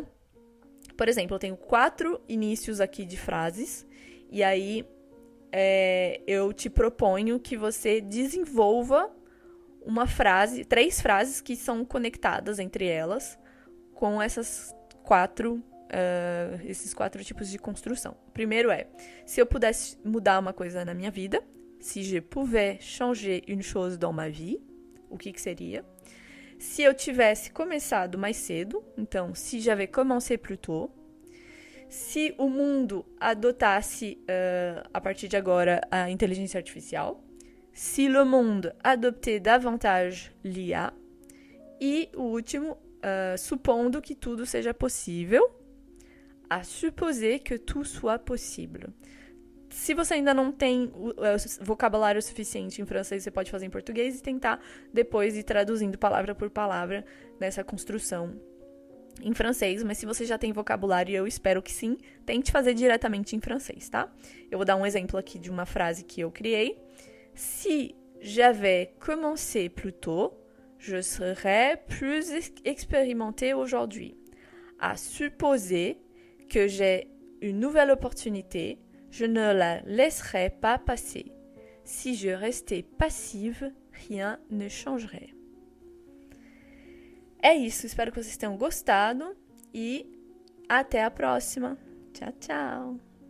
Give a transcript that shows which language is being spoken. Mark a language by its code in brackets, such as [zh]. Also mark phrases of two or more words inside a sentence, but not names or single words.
[pt] Então, Por exemplo, eu tenho 4 inícios aqui de frases, e aí eu te proponho que você desenvolva uma frase, 3 frases que são conectadas entre elas com esses 4 tipos de construção. O primeiro é, se eu pudesse mudar uma coisa na minha vida, [fr] si je pouvais changer une chose dans ma vie, [pt] o que seria? Se eu tivesse começado mais cedo, então, [fr] si j'avais commencé plus tôt. [pt] Se o mundo adotasse, a partir de agora, a inteligência artificial. [fr] Si le monde adoptait davantage l'IA. [pt] E o último, supondo que tudo seja possível. [fr] À supposer que tout soit possible. [pt] Se você ainda não tem vocabulário suficiente em francês, você pode fazer em português e tentar depois ir traduzindo palavra por palavra nessa construção em francês. Mas se você já tem vocabulário, eu espero que sim, tente fazer diretamente em francês, tá? Eu vou dar um exemplo aqui de uma frase que eu criei. [fr] Si j'avais commencé plus tôt, je serais plus expérimenté aujourd'hui. À supposer que j'ai une nouvelle opportunité, je ne la laisserai pas passer. Si je restais passive, rien ne changerait. [pt] É isso, espero que vocês tenham gostado e até a próxima. Tchau, tchau!